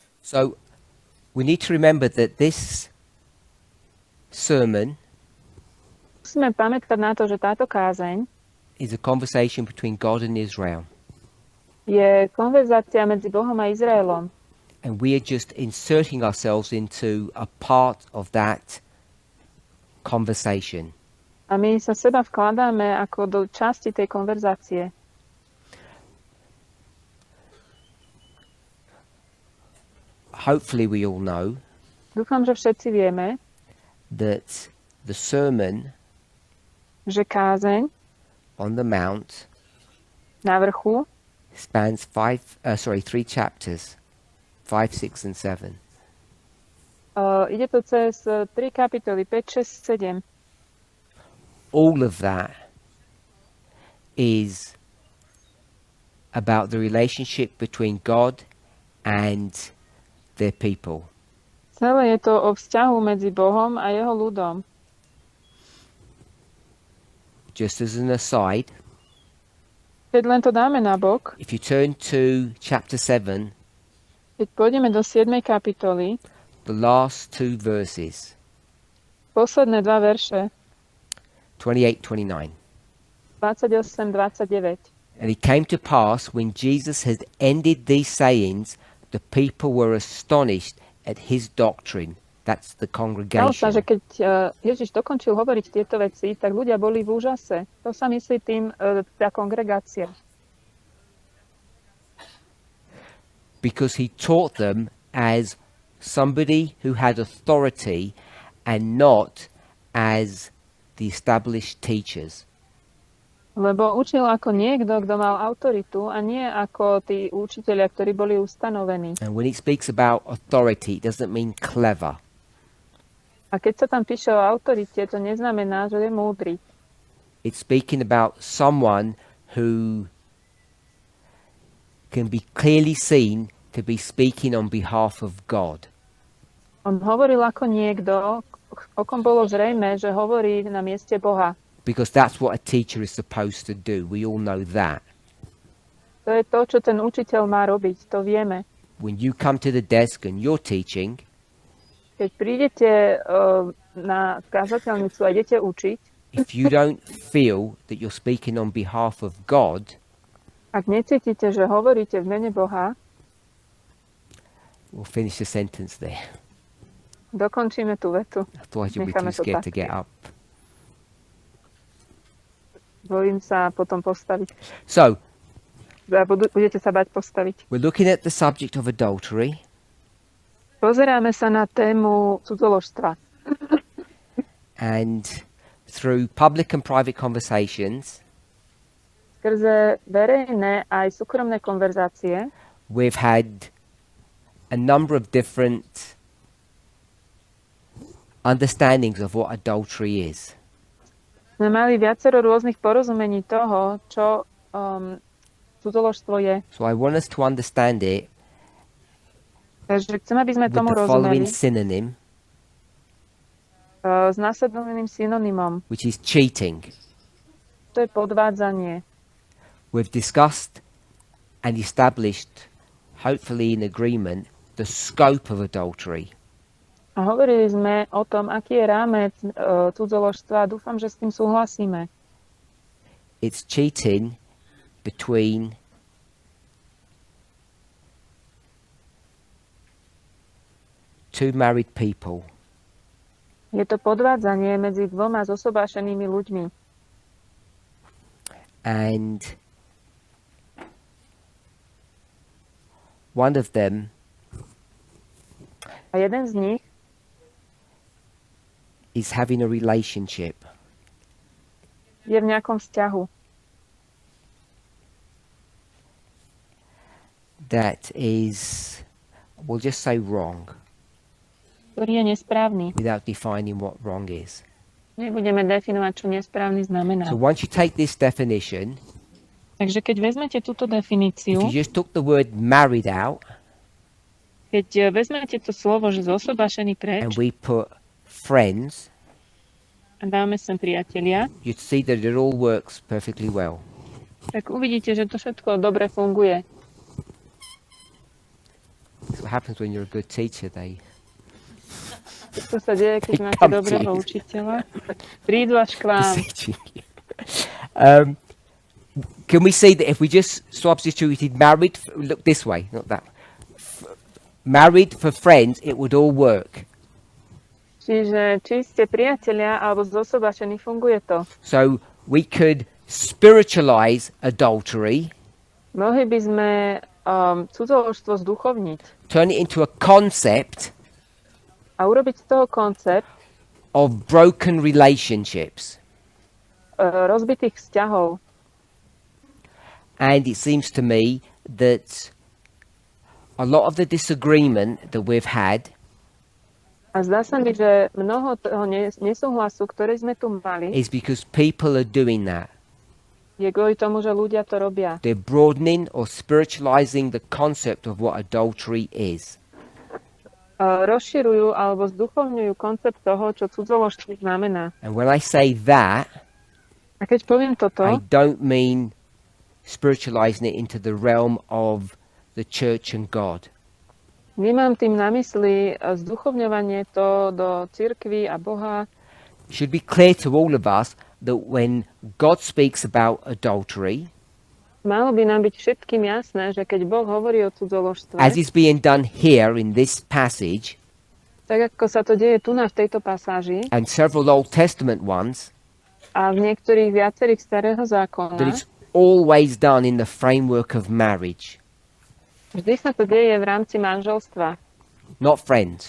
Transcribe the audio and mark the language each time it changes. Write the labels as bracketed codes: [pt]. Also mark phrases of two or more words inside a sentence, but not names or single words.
[en] So we need to remember that this sermon [sk] Musíme pamätať na to, že táto kázeň [en] is a conversation between God and Israel. [sk] je konverzácia medzi Bohom a Izraelom. [en] And we are just inserting ourselves into a part of that conversation. [sk] A my sa seba vkladáme ako do časti tej konverzácie. [en] Hopefully we all know [sk] Dúfam, že všetci vieme, [en] that the sermon [sk] že kázeň [en] on the Mount [sk] na vrchu [en] spans 3 chapters, 5, 6 and 7. [sk] Ide to cez 3 kapitoly, 5, 6, 7. [en] All of that is about the relationship between God and their people. [sk] Celé je to o vzťahu medzi Bohom a jeho ľudom. [en] Just as an aside, [sk] Keď len to dáme na bok, [en] if you turn to chapter 7, [sk] keď pôjdeme do 7. kapitoly, [en] the last 2 verses, [sk] posledné 2 verše, [en] 28-29. [sk] 28-29. [en] And it came to pass, when Jesus had ended these sayings, the people were astonished at his doctrine. That's the [sk] Stalo sa, [en] congregation. [sk] že keď Ježiš dokončil hovoriť tieto veci, tak ľudia boli v úžase. To sa myslí tým tá kongregácia. [en] Because he taught them as somebody who had authority and not as the established teachers. [sk] Lebo učil ako niekto, kto mal autoritu a nie ako tí učitelia, ktorí boli ustanovení. [en] And when he speaks about authority, it doesn't mean clever. [sk] A keď sa tam píše o autorite, to neznamená, že je múdry. [en] It's speaking about someone who can be clearly seen to be speaking on behalf of God. [sk] On hovoril ako niekto, o kom bolo zrejme, že hovorí na mieste Boha. [en] Because that's what a teacher is supposed to do. We all know that. [sk] To je to, čo ten učiteľ má robiť, to vieme. [en] When you come to the desk and you're teaching, [sk] Keď prídete na kazateľnicu a idete učiť, [en] if you don't feel that you're speaking on behalf of God, [sk] ak necítite, že hovoríte v mene Boha, [en] we'll finish the sentence there. [sk] dokončíme tú vetu. [en] Otherwise you'll be [sk] Necháme [en] too [sk] to [en] scared [sk] tak. [en] to get up. [sk] Bojím sa potom postaviť. [en] So, [sk] Budete sa bať postaviť. [en] we're looking at the subject of adultery. [sk] Pozeráme sa na tému cudzoložstva. [en] And through public and private conversations, [sk] Skrze verejné aj súkromné konverzácie [en] we've had a number of different understandings of what adultery is. [sk] sme mali viacero rôznych porozumení toho, čo cudzoložstvo je. [en] So I want us to understand it [sk] Takže chcem, aby sme [en] with [sk] tomu [en] the following [sk] rozumeli [en] synonym, [sk] s následným synonymom. [en] which is cheating. [sk] To je podvádzanie. [en] We've discussed and established, hopefully in agreement, the scope of adultery. [sk] A hovorili sme o tom, aký je rámec cudzoložstva a dúfam, že s tým súhlasíme. [en] It's cheating between two married people. [sk] Je to podvádzanie medzi dvoma zosobášenými ľuďmi. [en] And one of them [sk] A jeden z nich [en] is having a relationship [sk] je v nejakom vzťahu, [en] that is, we'll just say wrong, [sk] ktorý je nesprávny. [en] without defining what wrong is. [sk] Nebudeme definovať, čo nesprávny znamená. [en] So once you take this definition, [sk] Takže keď vezmete túto [en] if [sk] definíciu, [en] you just took the word married out [sk] keď vezmete to slovo, že zosobášený preč [en] and we put friends, [sk] a dáme sem priatelia, [en] you'd see that it all works perfectly well. [sk] tak uvidíte, že to všetko dobre funguje. [en] That's what happens when you're a good teacher. [sk] To sa deje, keď máte [en] come to [sk] dobrého [en] you. [sk] učiteľa. Prídu až k vám. [en] Beseeching you. Can we see that if we just substituted married, look this way, not that. Married for friends, it would all work. [sk] Čiže či ste priatelia alebo zosobášení, funguje to. [en] So we could spiritualize adultery, [sk] Mohli by sme cudzoložstvo zduchovniť [en] turn it into a concept [sk] a urobiť z toho koncept [en] of broken relationships. [sk] Rozbitých vzťahov. [en] And it seems to me that a lot of the disagreement that we've had [sk] A zdá sa mi, že mnoho toho nesúhlasu, ktorý sme tu mali, [en] is because people are doing that. [sk] je kvôli tomu, že ľudia to robia. [en] They're broadening or spiritualizing the concept of what adultery is. [sk] Rozširujú alebo zduchovňujú koncept toho, čo cudzoložstvo znamená. [en] And when I say that, [sk] A keď poviem toto, [en] I don't mean spiritualizing it into the realm of the church and God. [sk] nemám tým na mysli zduchovňovanie to do cirkvi a Boha. [en] It should be clear to all of us that when God speaks about adultery, [sk] Malo by nám byť všetkým jasné, že keď Boh hovorí o cudzoložstve, [en] as is being done here in this passage, [sk] tak ako sa to deje tu v tejto pasáži [en] and several Old Testament ones, [sk] a v niektorých viacerých starého [en] that [sk] zákona, [en] it's always done in the framework of marriage, [sk] vždy sa to deje v rámci manželstva, [en] not friends.